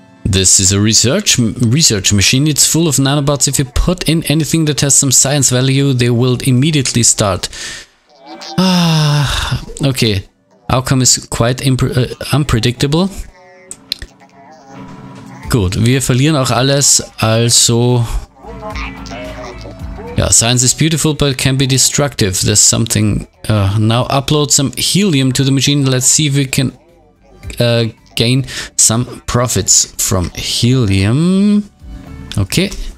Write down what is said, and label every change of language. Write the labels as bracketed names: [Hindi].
[English] This is a research machine. It's full of nanobots. If you put in anything that has some science value, they will immediately start. Okay. Outcome is quite unpredictable. [German] Gut, wir verlieren auch alles, also... [English] Ja, science is beautiful, but can be destructive. There's something... now upload some helium to the machine. Let's see if we can gain some profits from helium. Okay.